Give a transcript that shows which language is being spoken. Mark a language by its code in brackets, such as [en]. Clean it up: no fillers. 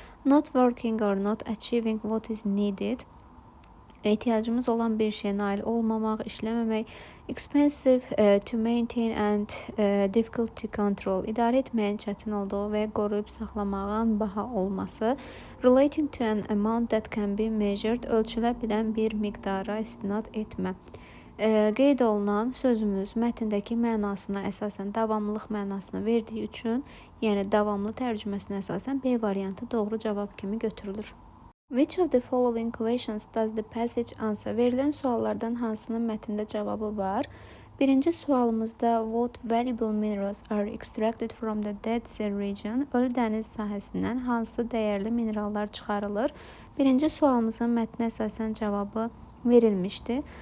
[en] Not working or not achieving what is needed, [az] ehtiyacımız olan bir şeyə nail olmamaq, işləməmək, [en] expensive to maintain and difficult to control, [az] idarə etməyin çətin olduğu və qoruyub saxlamağın baha olması, [en] relating to an amount that can be measured, [az] ölçülə bilən bir miqdara istinad etmə. Qeyd olunan sözümüz mətndəki mənasına əsasən davamlılıq mənasını verdiyi üçün, yəni davamlı tərcüməsinə əsasən B variantı doğru cavab kimi götürülür. [en] Which of the following questions does the passage answer? [az] Verilən suallardan hansının mətndə cavabı var? Birinci sualımızda [en] what valuable minerals are extracted from the Dead Sea region? [az] Ölü dəniz sahəsindən hansı dəyərli minerallar çıxarılır? Birinci sualımızın mətnə əsasən cavabı verilmişdi.